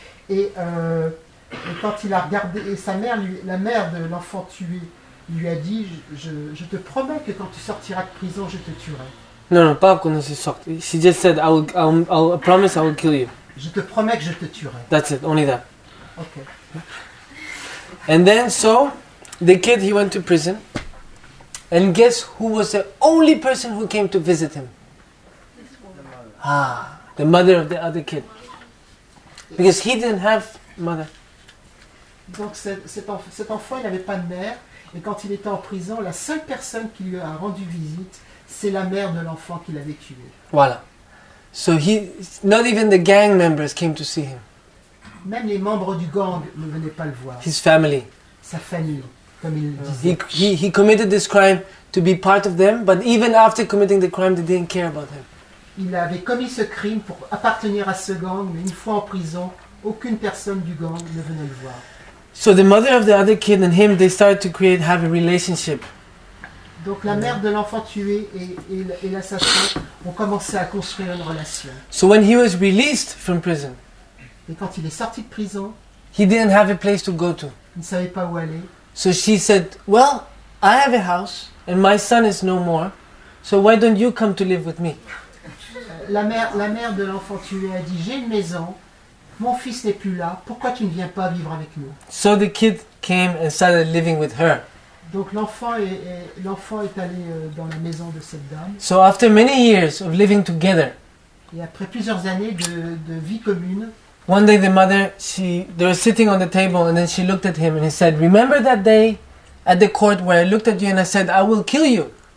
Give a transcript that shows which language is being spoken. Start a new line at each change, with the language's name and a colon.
French: Et quand il a regardé, et la mère de l'enfant tué lui a dit, je te promets que quand tu sortiras de prison, je te tuerai. Non, pas quand il sort.
English: She just said, I promise I will kill you.
French: Je te promets que je te tuerai.
English: That's it, only that. Okay. And then, so, the kid, he went to prison. And guess who was the only person who came to visit him? The mother of the other kid. Because he didn't have mother.
French: Donc cet enfant, il n'avait pas de mère, et quand il était en prison, la seule personne qui lui a rendu visite, c'est la mère de l'enfant qu'il avait tué. Voilà.
English: So not even the gang members came to see him.
French: Même les membres du gang ne venaient pas le voir.
English: His family.
French: Sa famille, comme il le disait.
English: He committed this crime to be part of them, but even after committing the crime, they didn't care about him.
French: Il avait commis ce crime pour appartenir à ce gang, mais une fois en prison, aucune personne du gang ne venait le voir.
English: So the mother of the other kid and him, they started to have a relationship.
French: Donc la mère de l'enfant tué et l'assassin ont commencé à construire une relation.
English: So when he was released from prison,
French: et quand il est sorti de prison,
English: he didn't have a place to go to.
French: Il ne savait pas où aller.
English: So she said, well, I have a house and my son is no more, so why don't you come to live with me?
French: La mère de l'enfant tué a dit, j'ai une maison, mon fils n'est plus là, pourquoi tu ne viens pas vivre avec nous?
English: So the kid came and started living with her.
French: Donc l'enfant est allé dans la maison de cette dame.
English: So after many years of living together,
French: et après plusieurs années de vie commune,
English: one day the mother, they were sitting on the table and then she looked at him and he said, remember that day at the court where I looked at you and I said, I will kill you?